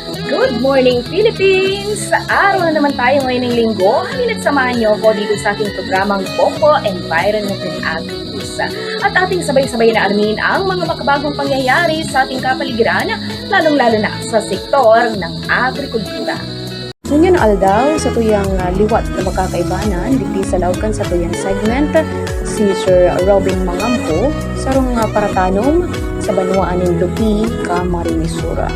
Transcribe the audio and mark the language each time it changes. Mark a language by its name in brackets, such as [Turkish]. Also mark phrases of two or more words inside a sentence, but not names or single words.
[English] Good morning, Philippines! [Filipino] Sa araw na naman tayo ngayon ng linggo, halina't samahan niyo ako dito sa ating programang Popo Environment and Agri-News. At ating sabay-sabay na alamin ang mga makabagong pangyayari sa ating kapaligiran, lalong-lalo na sa sektor ng agrikultura. [Bikol] Ngunyan aldaw sa tuyang liwat na magkakaibanan, digdi sa laukan sa tuyang segment, si Sir Robin Mangampo, sarong paratanom sa banwaan ng Lupi, Camarines-Sur.